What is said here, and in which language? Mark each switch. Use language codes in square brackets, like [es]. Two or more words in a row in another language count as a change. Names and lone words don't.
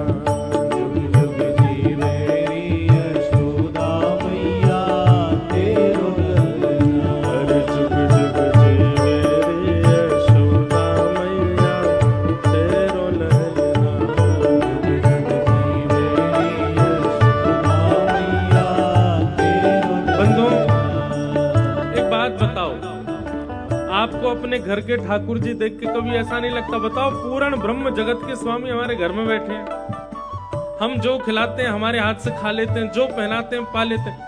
[bra] जुग जुग जीवे री यशोदा मैया, तेरो ललना। अरे जुग जुग जीवे रे यशोदा मैया, तेरो ललना। जुग जुग जीवे री यशोदा मैया, तेरो [hi] बंधुओं, [bra] ललना। [hi] एक बात बताओ, आपको अपने घर के ठाकुर जी देख के कभी ऐसा नहीं लगता? बताओ, पूर्ण ब्रह्म जगत के स्वामी हमारे घर में बैठे हैं, हम जो खिलाते हैं हमारे हाथ से खा लेते हैं, जो पहनाते हैं पा लेते हैं।